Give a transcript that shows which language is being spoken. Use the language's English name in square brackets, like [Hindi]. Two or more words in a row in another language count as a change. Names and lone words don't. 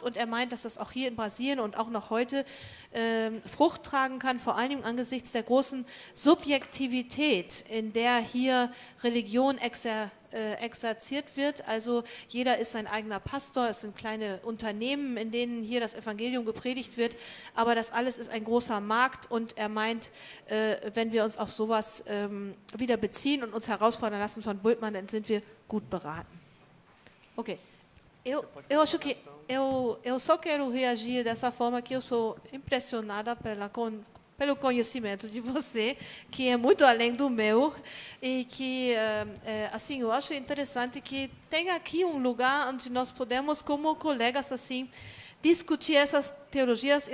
[German] Und er meint, dass das auch hier in Brasilien und auch noch heute Frucht tragen kann, vor allem angesichts der großen Subjektivität, in der hier Religion exerziert wird. Also jeder ist sein eigener Pastor, es sind kleine Unternehmen, in denen hier das Evangelium gepredigt wird, aber das alles ist ein großer Markt und er meint, wenn wir uns auf sowas wieder beziehen und uns herausfordern lassen von Bultmann, dann sind wir gut beraten. Okay. [Portuguese] Eu acho que eu só quero reagir dessa forma que eu sou impressionada pelo conhecimento de você, que é muito além do meu, e que, assim, eu acho interessante que tem aqui um lugar onde nós podemos, como colegas, assim, discutir essas teologias.